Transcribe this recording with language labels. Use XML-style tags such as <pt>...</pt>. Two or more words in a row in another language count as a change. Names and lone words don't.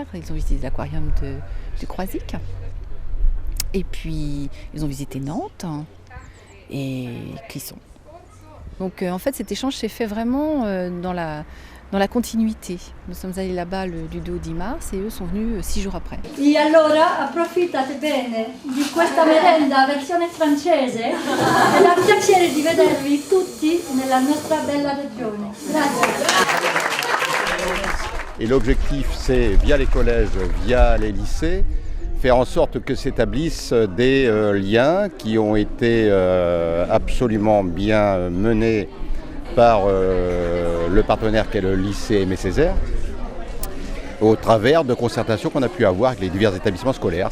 <fr>Ils ont visité l'aquarium de Croisic. Et puis, ils ont visité Nantes et Clisson. Donc, en fait, cet échange s'est fait vraiment dans la continuité. Nous sommes allés là-bas du 2 au 10 mars et eux sont venus 6 jours après.</fr> <it>E allora approfittate bene di questa merenda versione francese e ha piacere di vedervi tutti nella nostra bella regione. Grazie.</it> <fr>Et l'objectif, c'est, via les collèges, via les lycées, faire en sorte que s'établissent des liens qui ont été absolument bien menés par le partenaire qu'est le lycée Aimé Césaire, au travers de concertations qu'on a pu avoir avec les divers établissements scolaires.</fr>